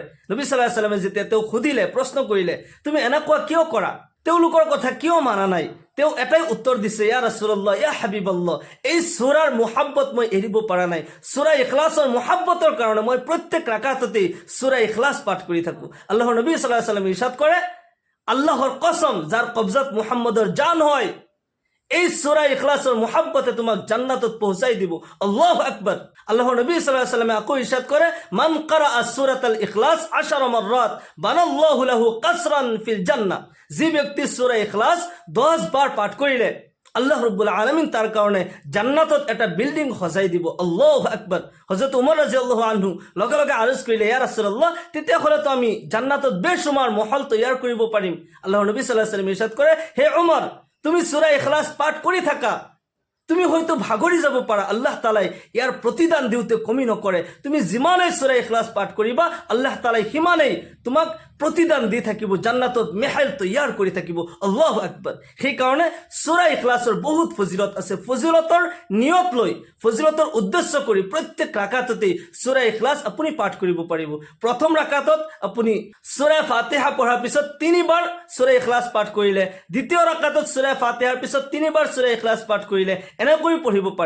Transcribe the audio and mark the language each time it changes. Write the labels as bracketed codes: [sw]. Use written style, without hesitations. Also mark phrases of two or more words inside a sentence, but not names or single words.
[as] নবী [ar] صلى الله عليه وسلم [as] যেতিয়া তেওঁ সুধিলে, প্ৰশ্ন কৰিলে, তুমি এনেকুৱা কিয় কৰা, তেওঁলোকৰ কথা কিয় মানা নাই, তেওঁ এটাই উত্তৰ দিছে, [ar] يا رسول الله، يا حبيب الله, [as] এই সূৰাৰ মুহাব্বত মই এৰিব পৰা নাই। সূৰা ইখলাছৰ মুহাব্বতৰ কাৰণে মই প্ৰত্যেক ৰাকাততে সূৰা ইখলাছ পাঠ কৰি থাকোঁ। আল্লাহৰ নবী [ar] صلى الله عليه وسلم [as] ইৰশাদ কৰে, আল্লাহৰ কসম, যাৰ কবজাত মুহাম্মদৰ জান হয়, এই সূরা ইখলাসৰ মুহাব্বতে তোমাক জান্নাতত পৌঁছাই দিব। [ar] الله أكبر. [as] আল্লাহর নবী [ar] صلى الله عليه وسلم [as] আকো ইরশাদ করে, [ar] من قرأ سورة الإخلاص 10 مرات بنى الله له قصرا في الجنة. [as] যে ব্যক্তি সূরা ইখলাস 10 বার পাঠ করিলে আল্লাহ [ar] رب العالمين [as] তার কারণে জান্নাতত এটা বিল্ডিং সজাই দিব। [ar] الله أكبر. [as] হযরত ওমর [ar] رضي الله عنه [as] লগে লগে আরজ কৰিলে, [ar] يا رسول الله, [as] তেতিয়া হলে তো আমি জান্নাতত বেশুমার মহল তৈয়ার করিব পারিম। আল্লাহর নবী [ar] صلى الله عليه وسلم [as] ইরশাদ করে, হে ওমর, তুমি সূরা ইখলাস পাঠ কৰি থাকা, তুমি হয়তো ভাগৰি যাব পাৰা, আল্লাহ তাআলাই ইয়াৰ প্ৰতিদান দিওতে কমি নকৰে। তুমি যিমানেই সূৰা ইখলাস পাঠ কৰিবা আল্লাহ তাআলাই সিমানেই তোমাক প্ৰতিদান দি থাকিব, জান্নাতত মেহেল তৈয়াৰ কৰি থাকিব। [ar] الله أكبر. [as] সেইকাৰণে সূৰা ইখলাসৰ বহুত ফজিলত আছে। ফজিলতৰ নিয়ত লৈ, ফজিলতৰ উদ্দেশ্য কৰি প্ৰত্যেক ৰাকাততে সূৰা ইখলাস আপুনি পাঠ কৰিব পাৰিব। প্ৰথম ৰাকাতত আপুনি সূৰা ফাতিহা পঢ়াৰ পিছত 3 বাৰ সূৰা ইখলাস পাঠ কৰিলে, দ্বিতীয় ৰাকাতত সূৰা ফাতিহাৰ পিছত 3 বাৰ সূৰা ইখলাস পাঠ কৰিলে, এনেকৈ পঢ়িব পাৰে।